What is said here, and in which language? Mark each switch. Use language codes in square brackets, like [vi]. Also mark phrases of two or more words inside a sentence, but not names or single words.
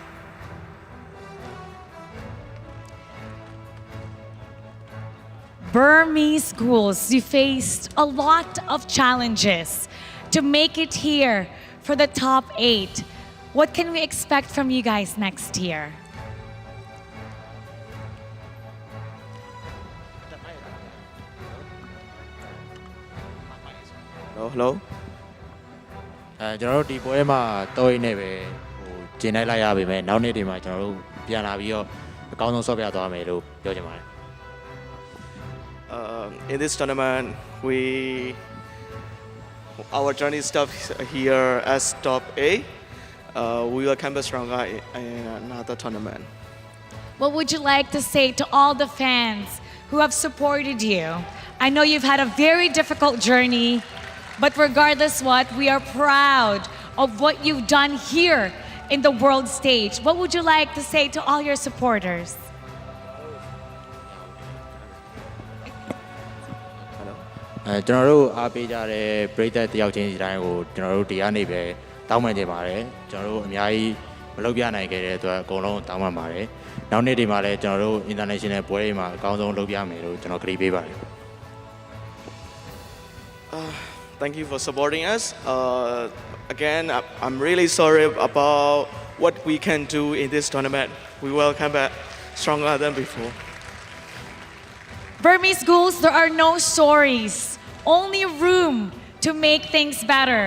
[en] Burmese Ghouls, you faced a lot of challenges to make it here for the top 8. What can we expect from you guys next year? Hello. [my] ကျွန်တော်တို့ဒီပွဲမှာတော်ရင်းနဲ့ပဲကျင်းလိုက်လိုက်ရပါမယ်နောက်နေ့ဒီမှာကျွန်တော်တို့ပြန်လာပြီးတော့အကောင်းဆုံးဆော့ပြသွားမယ်လို့ပြောချင်ပါတယ် [en] In this tournament, our journey stops here as top 8. We will come back stronger in another tournament. What would you like to say to all the fans who have supported you? I know you've had a very difficult journey, but regardless what, we are proud of what you've done here in the world stage. What would you like to say to all your supporters? [my] ။ကျွန်တော်တို့အားပေးကြတဲ့ပရိသတ်တယောက်ချင်းစီတိုင်းကိုကျွန်တော်တို့ဒီကနေပဲတောင်းပန်နေပါတယ်။ကျွန်တော်တို့အများကြီးမလုပ်ပြနိုင်ခဲ့တဲ့အတွက်အကုန်လုံးတောင်းပန်ပါတယ်။နောက်နေ့ဒီမှာလည်းကျွန်တော်တို့ international ပွဲတွေမှာအကောင်းဆုံးလုပ်ပြမယ်လို့ကျွန်တော်ကတိပေးပါတယ်။ [en] Thank you for supporting us. Again, I'm really sorry about what we can do in this tournament. We will come back stronger than before. Burmese Ghouls, there are no stories, only room to make things better.